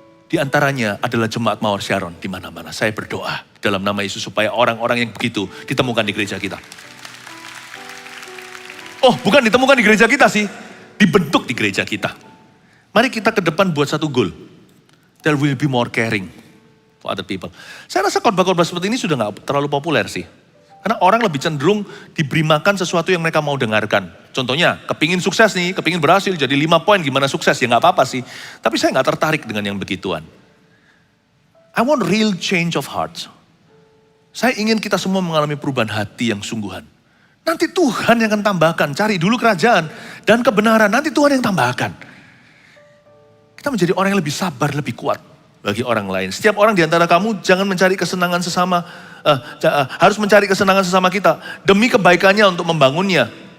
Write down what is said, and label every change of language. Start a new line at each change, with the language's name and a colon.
Indonesian: Di antaranya adalah jemaat Mawar Sharon di mana-mana. Saya berdoa dalam nama Yesus supaya orang-orang yang begitu ditemukan di gereja kita. Oh, bukan ditemukan di gereja kita sih, dibentuk di gereja kita. Mari kita ke depan buat satu goal.
English: There will be more caring for other people.
Indonesian: Saya rasa khotbah-khotbah seperti ini sudah gak terlalu populer sih. Karena orang lebih cenderung diberi makan sesuatu yang mereka mau dengarkan. Contohnya, kepingin sukses nih, kepingin berhasil jadi 5 poin gimana sukses, ya gak apa-apa sih. Tapi saya gak tertarik dengan yang begituan.
English: I want real change of heart.
Indonesian: Saya ingin kita semua mengalami perubahan hati yang sungguhan. Nanti Tuhan yang akan tambahkan, cari dulu kerajaan dan kebenaran, nanti Tuhan yang tambahkan. Kita menjadi orang yang lebih sabar, lebih kuat bagi orang lain. Setiap orang di antara kamu jangan mencari kesenangan sesama harus mencari kesenangan sesama kita demi kebaikannya untuk membangunnya.